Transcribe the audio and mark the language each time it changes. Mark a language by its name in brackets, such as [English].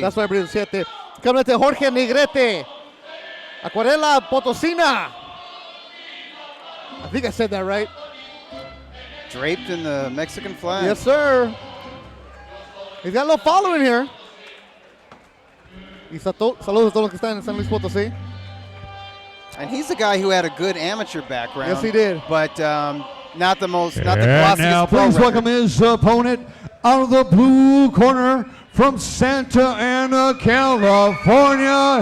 [English] That's why everybody's Siete. Coming to Jorge Negrete. Acuarela Potosina. I think I said that right. Draped in the Mexican flag. Yes, sir. He's got a little following here. [Spanish] Y saludos a todos los que están en San Luis Potosí. [English] And he's the guy who had a good amateur background. Yes, he did. But not the glossiest. And now please welcome his opponent out of the blue corner from Santa Ana, California.